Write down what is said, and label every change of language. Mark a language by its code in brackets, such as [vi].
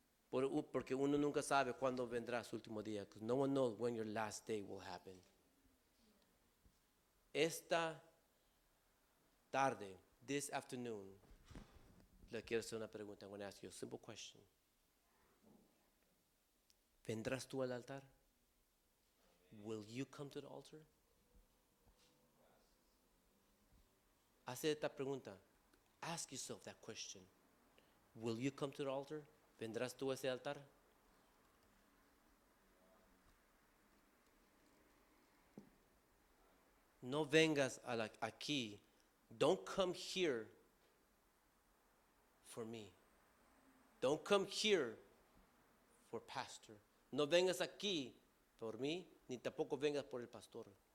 [es] Porque uno nunca sabe cuándo vendrá su último día. [en] Because no one knows when your last day will happen. [es] Esta tarde, [en] this afternoon, [es] le quiero hacer una pregunta. [en] I'm going to ask you a simple question. [es] ¿Vendrás tú al altar? [en] Will you come to the altar? [es] Hace esta pregunta. [en] Ask yourself that question. Will you come to the altar? [es] ¿Vendrás tú a ese altar? No vengas aquí. [en] Don't come here for me. Don't come here for pastor. [es] No vengas aquí por mí, ni tampoco vengas por el pastor.